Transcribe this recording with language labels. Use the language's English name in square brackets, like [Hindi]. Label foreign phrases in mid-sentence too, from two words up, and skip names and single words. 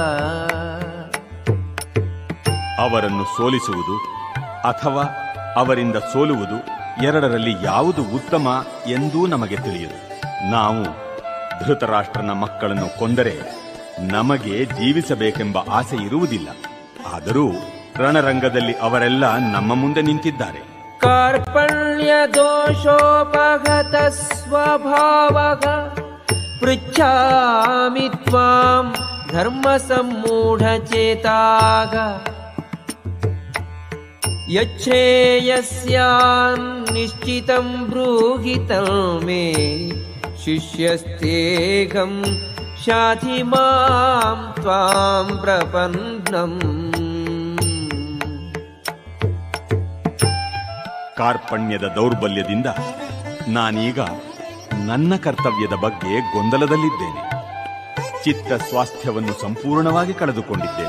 [Kannada] ಅವರನ್ನು ಸೋಲಿಸುವುದು ಅಥವಾ ಅವರಿಂದ ಸೋಲುವುದು, ಎರಡರಲ್ಲಿ ಯಾವುದು ಉತ್ತಮ ಎಂದೂ ನಮಗೆ ತಿಳಿಯದು. ನಾವು ಧೃತರಾಷ್ಟ್ರನ ಮಕ್ಕಳನ್ನು ಕೊಂದರೆ ನಮಗೆ ಜೀವಿಸಬೇಕೆಂಬ ಆಸೆ ಇರುವುದಿಲ್ಲ. ಆದರೂ ರಣರಂಗದಲ್ಲಿ ಅವರೆಲ್ಲ ನಮ್ಮ ಮುಂದೆ ನಿಂತಿದ್ದಾರೆ. [Sanskrit] ಕಾರ್ಪಣ್ಯ ದೋಷೋಪಗತ ಸ್ವಭಾವಃ ಪೃಚ್ಛಾಮಿ ತ್ವಾಂ ಧರ್ಮ ಸಮ್ಮೂಢಚೇತಾಃ ಯಚ್ಛ್ರೇಯಸ್ಯಾನ್ ನಿಶ್ಚಿತಂ ಬ್ರೂಹಿ ತನ್ಮೇ ಶಿಷ್ಯಸ್ತೇಹಂ ಶಾಧಿ ಮಾಂ ತ್ವಾಂ ಪ್ರಪನ್ನಂ. [Kannada] ಕಾರ್ಪಣ್ಯದ ದೌರ್ಬಲ್ಯದಿಂದ ನಾನೀಗ ನನ್ನ ಕರ್ತವ್ಯದ ಬಗ್ಗೆ ಗೊಂದಲದಲ್ಲಿದ್ದೇನೆ. ಚಿತ್ತ ಸ್ವಾಸ್ಥ್ಯವನ್ನು ಸಂಪೂರ್ಣವಾಗಿ ಕಳೆದುಕೊಂಡಿದ್ದೇನೆ.